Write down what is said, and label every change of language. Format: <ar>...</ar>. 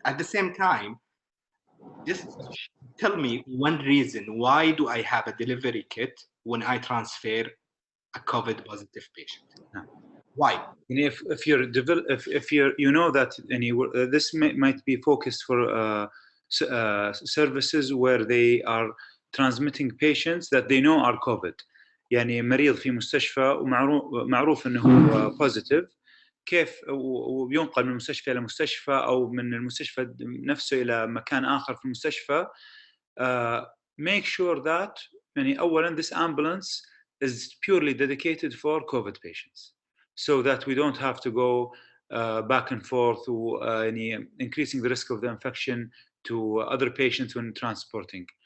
<en>At the same time, just tell me one reason why do I have a delivery kit when I transfer a COVID positive patient? Why? If you're you know that this might be focused for services where they are transmitting patients that they know are COVID.</en> <ar>يعني مريض في مستشفى ومعروف انه هو positive، كيف وبينقل من مستشفى الى مستشفى او من المستشفى نفسه الى مكان اخر في المستشفى.</ar> <en>Make sure that اولا this ambulance is purely dedicated for COVID patients, so that we don't have to go back and forth increasing the risk of the infection to other patients when transporting.</en>